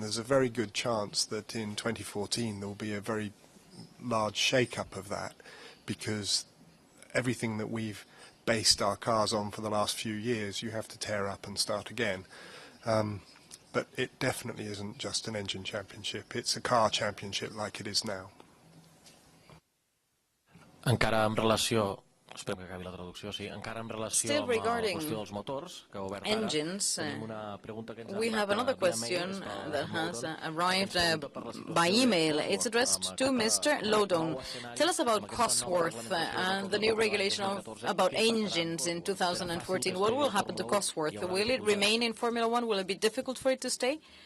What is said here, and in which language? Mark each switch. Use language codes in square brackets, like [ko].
[en] There's a very good chance that in 2014 there will be a very large shake-up of that because everything that we've based our cars on for the last few years, you have to tear up and start again. But it definitely isn't just an engine championship. It's a car championship like it is now. [ca] Encara en relació... Espero que acabi la traducció, sí. Encara en relació amb la qüestió dels motors, que ha obert ara, tenim una pregunta que ens ha [en] we have another question that has arrived by email. It's addressed to Mr. Lowdon. Tell us about Cosworth and the new regulation about engines in 2014. What will happen to Cosworth? Will it remain in Formula One? Will it be difficult for it to stay?